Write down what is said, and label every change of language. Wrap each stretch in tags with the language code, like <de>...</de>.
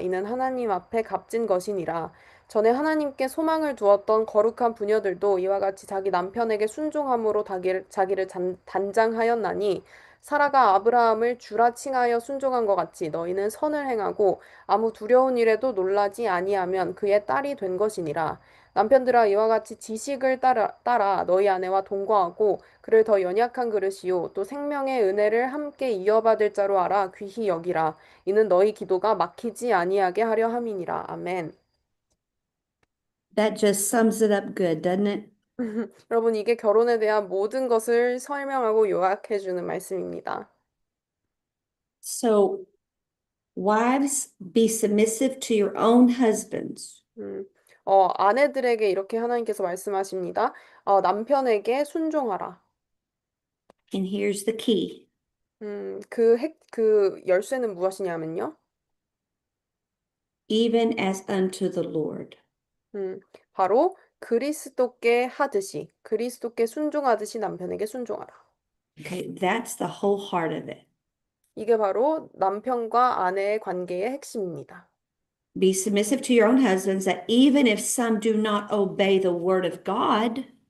<ko>이는 하나님 앞에 값진 것이니라. 전에 하나님께 소망을 두었던 거룩한 부녀들도 이와 같이 자기 남편에게 순종함으로 자기를 단장하였나니 사라가 아브라함을 주라 칭하여 순종한 것 같이 너희는 선을 행하고 아무 두려운 일에도 놀라지 아니하면 그의 딸이 된 것이니라. 남편들아 이와 같이 지식을 따라 너희 아내와 동거하고 그를 더 연약한 그릇이요 또 생명의 은혜를 함께 이어받을 자로 알아 귀히 여기라. 이는 너희 기도가 막히지 아니하게 하려 함이니라. 아멘.</ko> <en>That just sums it up good, doesn't it?</en> <ko>여러분, 이게 결혼에 대한 모든 것을 설명하고 요약해주는 말씀입니다.</ko> <en>So, wives, be submissive to your own husbands.</en> <ko>아내들에게 이렇게 하나님께서 말씀하십니다. 남편에게 순종하라.</ko> <en>And here's the key.</en> <ko>그 열쇠는 무엇이냐면요.</ko> <en>Even as unto the Lord.</en> <ko>바로 그리스도께 하듯이, 그리스도께 순종하듯이 남편에게 순종하라.</ko> <en>Okay, that's the whole heart of it.</en> <ko>이게 바로 남편과 아내의 관계의 핵심입니다.</ko> <en>Be submissive to your own husbands, that even if some do not obey the word of God,</en>